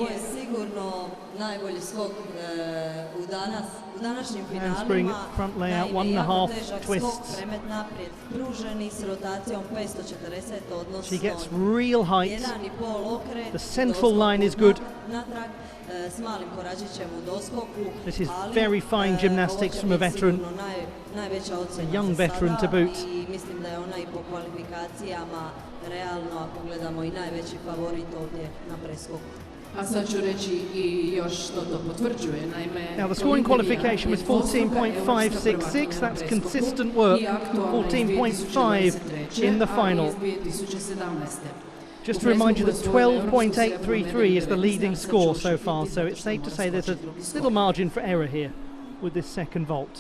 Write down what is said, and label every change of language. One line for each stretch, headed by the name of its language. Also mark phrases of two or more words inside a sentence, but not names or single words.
English: Handspring front layout, 1.5 twists. She gets real height. The central line is good.
Serbian: s malim koračićem u doskoku.
English: This is very fine gymnastics from a veteran,
Serbian: Najveća ocena
English: a young
Serbian: za
English: veteran
Serbian: sada
English: to boot.
Serbian: I mislim da je ona i po kvalifikacijama realno, ako gledamo, i najveći favorit ovdje na preskoku. A sad ću reći i još što to potvrđuje, naime...
English: Now the scoring qualification was 14.566, that's consistent work, 14.5 in the final. Just to remind you that 12.833 is the leading score so far, so it's safe to say there's a little margin for error here with this second vault.